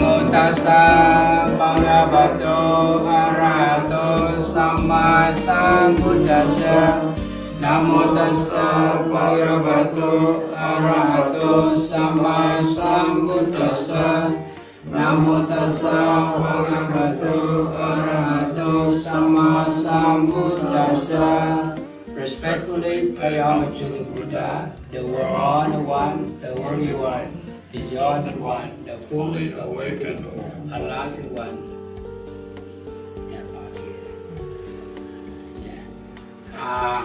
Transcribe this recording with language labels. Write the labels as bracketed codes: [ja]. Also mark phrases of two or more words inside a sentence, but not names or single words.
[pi] tassa bhagavato arahato samma sambuddhassa. Namo tassa bhagavato arahato samma sambuddhassa. Namo tassa bhagavato arahato samma sambuddhassa. [en] Respectfully pay homage to the Buddha, the Honored One, the Holy One, the Exalted One, the fully awakened, enlightened One. Yeah, bow together. Yeah.